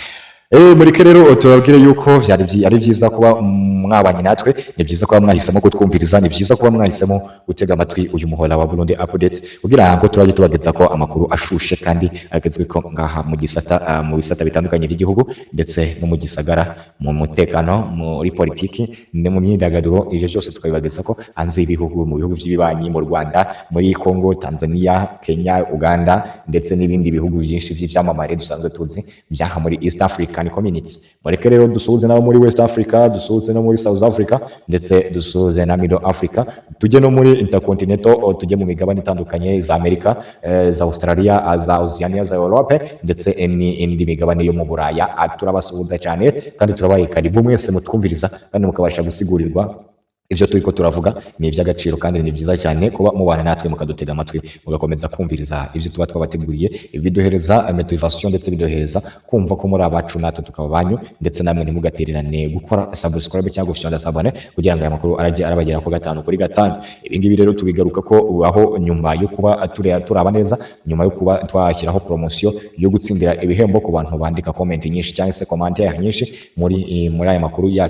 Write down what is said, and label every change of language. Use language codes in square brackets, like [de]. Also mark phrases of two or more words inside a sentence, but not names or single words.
[rn] mureke rero turabwire yuko ari byiza kuba mwabanye natwe ni byiza kuba mwahisemo kutwumviriza ni byiza kuba mwahisemo gutega amatwi uyu muhora wa Burundi Updates kugira ngo turajye tubageza ko amakuru ashushe kandi agezwe ko ngaha mu bisata bitandukanye by'igihugu ndetse no mu gisagara mu mutekano muri politiki no mu myidagaduro ibyo byose tukabibageza ko hanze y'ibihugu mu bihugu by'ibibanyi mu Rwanda muri Kongo Tanzania Kenya Uganda ndetse n'ibindi bihugu byinshi by'ibyamamare dusanzwe tuzi byaha muri East African Community mureke rero dusuhuze nabo muri West Africa dusuhuze no muri South Africa ndetse dusuhuze na Middle Africa tujye no muri Intercontinental tujye mu migabane itandukanye za Amerika za Australia za Oceania za Europe ndetse indi migabane yo mu Buraya turabasuhuza cyane kandi turabaye karibu mwese mutwumviriza kandi mukabasha gusigurirwa ivyo turiko turavuga ni iby'agaciro kandi ni byiza cyane kuba mubana natwe mukadutega amatwi mugakomeza kumviriza ivyo tuba twabateguriye biduhereza motivation ndetse biduhereza kumva ko muri abacu natwe tukaba banyu ndetse namwe ntimugatererane gukora subscribe cyangwa gufyonda sabone kugira ngo aya makuru arajye arabagera ko 5 kuri 5 ibingibi rero tubigaruka ko aho nyuma yo kuba turaba neza nyuma yo kuba twashyiraho promotion yo gutsindira ibihembo ku bantu bandika comment nyinshi cyangwa se commentaire nyinshi muri aya makuru yacu